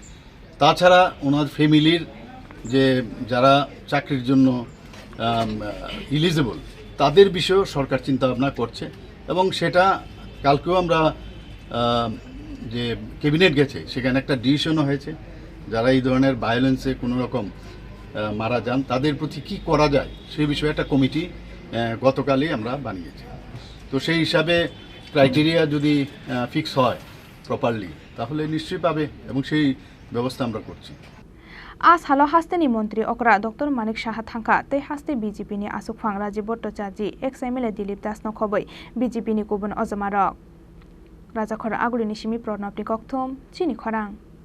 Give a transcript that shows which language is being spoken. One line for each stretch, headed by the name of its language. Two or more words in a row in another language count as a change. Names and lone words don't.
Bangla: তাছাড়া ওনার ফ্যামিলির যে যারা চাকরির জন্য এলিজিবল তাদের বিষয়েও সরকার চিন্তা ভাবনা করছে এবং সেটা কালকেও আমরা যে ক্যাবিনেট গেছে সেখানে একটা ডিসিশনও হয়েছে, যারা এই ধরনের ভায়োলেন্সে কোনো রকম মারা যান তাদের প্রতি কী করা যায় সেই বিষয়ে একটা কমিটি গতকালই আমরা বানিয়েছি। তো সেই হিসাবে ক্রাইটেরিয়া যদি ফিক্স হয় প্রপারলি তাহলে নিশ্চয়ই পাবে এবং সেই ব্যবস্থা আমরা করছি।
Kok Borok: Salo hasteni mantri Okra Dr. Manik Saha thangka tei hasti BJP ni asukphang Rajiv Bhattacharjee ex-MLA Dilip Das no khoboi BJP ni kubun ojomarok. Rajakhora agulini simi Pranab ni kokthom chini khorang.